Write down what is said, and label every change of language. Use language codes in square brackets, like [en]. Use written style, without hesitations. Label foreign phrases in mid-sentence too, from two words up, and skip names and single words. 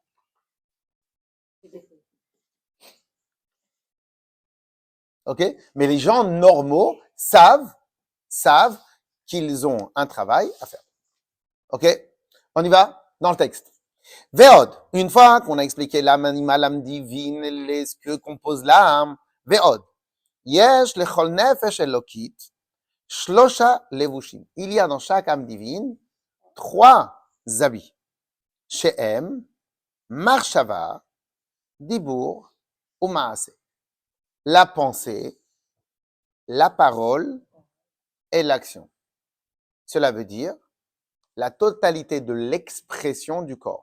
[fr] OK? Mais les gens normaux savent qu'ils ont un travail à faire. OK? On y va dans le texte. Ve'od. Une fois qu'on a expliqué l'âme animale, l'âme divine, ce que compose l'âme, ve'od. [he] יש לכל נפש אלקית. שלשה לבושים. [fr] Il y a dans chaque âme divine 3 habits. [he] שהם, מחשבה, דיבור ou מעשה. [fr] La pensée, la parole et l'action. Cela veut dire la totalité de l'expression du corps.